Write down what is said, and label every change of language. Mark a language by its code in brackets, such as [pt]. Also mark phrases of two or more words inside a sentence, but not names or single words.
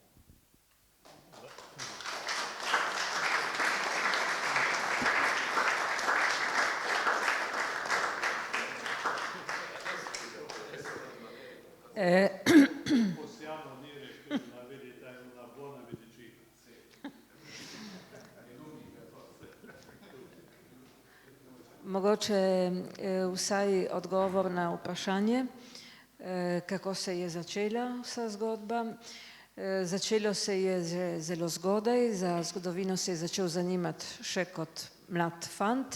[it] Possiamo dire che la verità è una buona medicina. [sl] Mogoče vsaj odgovor na vprašanje, kako se je začela vsa zgodba. Začelo se je že zelo zgodaj, za zgodovino se je začel zanimati še kot mlad fant.